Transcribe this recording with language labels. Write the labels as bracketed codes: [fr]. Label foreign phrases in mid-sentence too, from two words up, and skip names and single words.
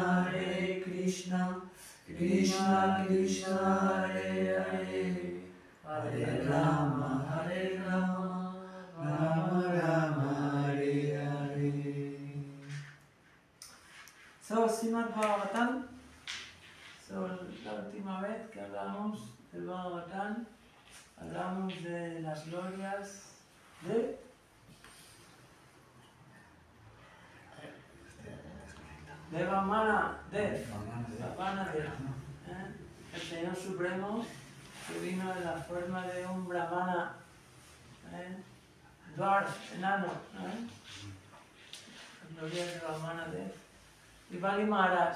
[sa] Krishna Krishna Hare Hare Hare Rama Rama Rama Hare Hare. [es] So, Srimad Bhagavatam. So, la última vez que hablamos del Bhagavatam, hablamos de las glorias de Vamana Dev, el Señor Supremo que vino en la forma de un Brahmana, dwarf, enano, las glorias de Vamana Dev y Bali Maharaj.